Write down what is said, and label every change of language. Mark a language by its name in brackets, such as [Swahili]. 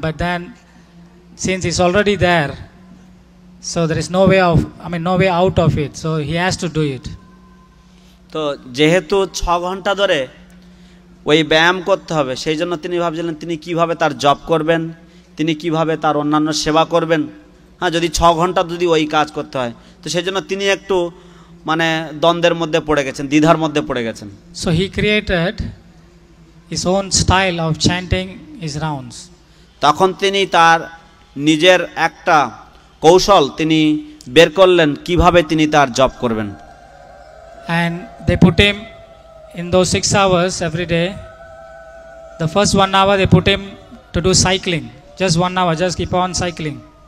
[English] But then since he's already there, so there is no way out of it, so he has to do it. [Bangla] তো যেহেতু 6 ঘন্টা ধরে ওই ব্যায়াম করতে হবে, সেই জন্য তিনি ভাবছিলেন তিনি কিভাবে তার জব করবেন, তিনি কিভাবে তার অন্যান্য সেবা করবেন। হ্যাঁ, যদি 6 ঘন্টা যদি ওই কাজ করতে হয়, তো সেই জন্য তিনি একটু মানে দ্বন্দ্বের মধ্যে পড়ে গেছেন, দ্বিধার মধ্যে পড়ে গেছেন। [English] So he created his own style of chanting his rounds. [Bangla] তখন তিনি তার নিজের একটা কৌশল তিনি বের করলেন কিভাবে তিনি তার জব করবেন। [English] And they put him in those 6 hours every day. The first 1 hour they put him to do cycling, just 1 hour, just keep on cycling.